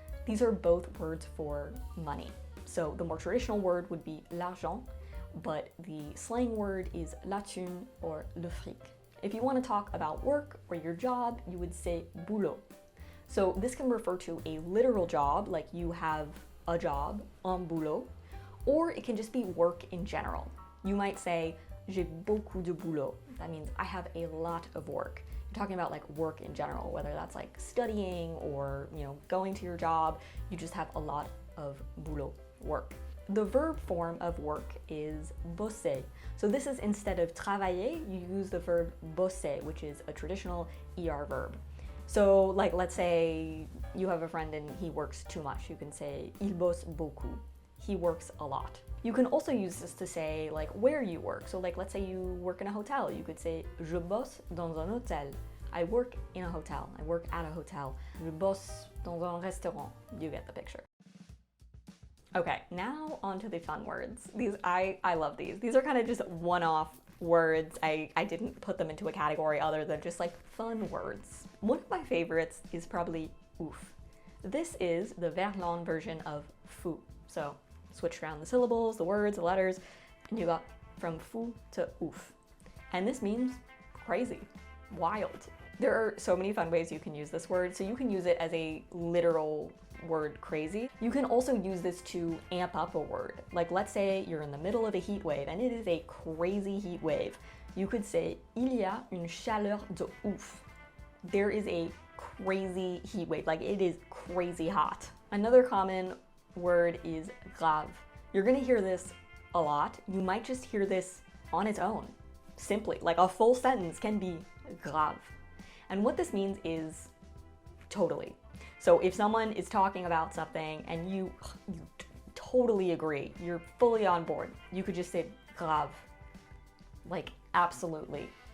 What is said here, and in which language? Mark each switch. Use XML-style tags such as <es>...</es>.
<en>These are both words for money. So the more traditional word would be l'argent, but the slang word is la thune or le fric. If you want to talk about work or your job, you would say boulot. So this can refer to a literal job, like you have a job, un boulot, or it can just be work in general. You might say,</en> <fr>j'ai beaucoup de boulot.</fr> <en>That means I have a lot of work. You're talking about like work in general, whether that's like studying or, you know, going to your job. You just have a lot of boulot, work. The verb form of work is bosser. So this is, instead of travailler, you use the verb bosser, which is a traditional ER verb. So like, let's say you have a friend and he works too much. You can say,</en> <fr>il bosse beaucoup.</fr> <en>He works a lot. You can also use this to say like where you work. So like, let's say you work in a hotel. You could say,</en> <fr>je bosse dans un hôtel.</fr> <en>I work in a hotel. I work at a hotel.</en> <fr>Je bosse dans un restaurant.</fr> <en>You get the picture. Okay, now on to the fun words. I love these. These are kind of just one-off words. I didn't put them into a category other than just like fun words. One of my favorites is probably ouf. This is the VERLAN version of fou. So switch around the syllables, the words, the letters, and you got from fou to ouf. and this means crazy, wild. There are so many fun ways you can use this word. So you can use it as a literal word, crazy. You can also use this to amp up a word. Like, let's say you're in the middle of a heat wave and it is a crazy heat wave. You could say,</en> <fr>il y a une chaleur de ouf.</fr> <en>There is a crazy heat wave, like it is crazy hot. Another common word is grave. You're gonna hear this a lot. You might just hear this on its own, simply. Like a full sentence can be grave. And what this means is totally. So if someone is talking about something and you totally agree, you're fully on board, you could just say grave, like absolutely.</en>